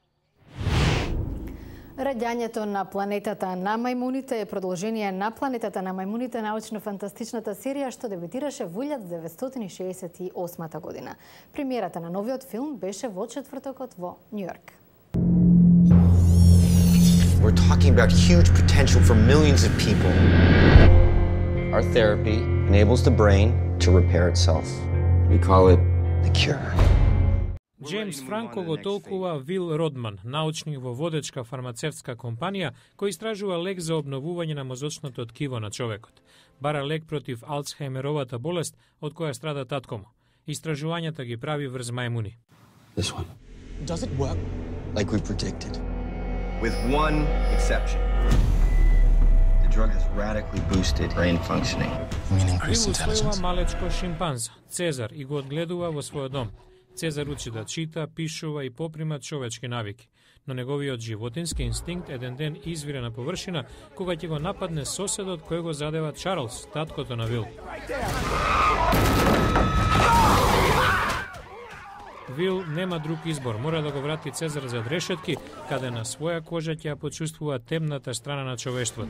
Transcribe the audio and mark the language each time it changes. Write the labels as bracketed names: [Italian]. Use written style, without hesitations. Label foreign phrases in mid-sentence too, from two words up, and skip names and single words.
[Macedonian] Раѓањето на планетата на мајмуните е продолжение на Планетата на мајмуните, научно-фантастичната серија што дебютираше во 1968 година. Премиерата на новиот филм беше во четвртокот во Њујорк. [English] We're talking about huge potential for millions of people. Our therapy enables the brain to repair itself. We call it the cure. [Macedonian] Джеймс Франко го толкува Вил Родман, научник во водечка фармацевтска компанија, кој истражува лек за обновување на мозочното ткиво на човекот. Бара лек против Алцхаймеровата болест, од која страда татко му. Истражувањата ги прави врз мајмуни. [English] This one. Does it work like we predicted? With one exception. The drug has radically boosted brain functioning. You mean increased intelligence? [Macedonian] Вил усвојува малечко шимпанз, Цезар, и го одгледува во својот дом. Цезар учи да чита, пишува и поприма човечки навики, но неговиот животински инстинкт еден ден извира на површина кога ќе го нападне соседот кој го задева Чарлс, таткото на Вил. Вил нема друг избор, мора да го врати Цезар зад решетки, каде на своја кожа ќе ја почувствува темната страна на човештвото.